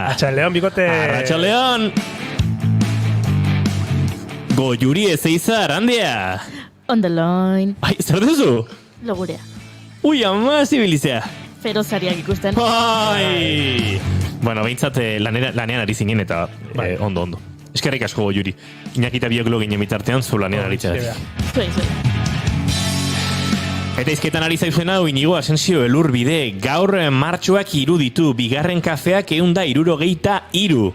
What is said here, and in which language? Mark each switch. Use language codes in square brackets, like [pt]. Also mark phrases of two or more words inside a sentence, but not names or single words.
[eu] Arratxaldeon, bikote. Arratxaldeon. Goiuri ezeiza arandia. [en] On the line. [eu] Ai, zer duzu? Logurea. Ui, ama zibilizea. Ferozariak ikusten. Ai! Bueno, behintzat lanean ari zinen eta ondo. Eskerrik asko Goiuri. Iñaki eta biok login emitartean zu lanean aritzea. Zuei. Eta izketan ari zaizuena hau Inigo Asensio Elurbide, gaur martxoak 3 ditu, bigarren kafeak 163.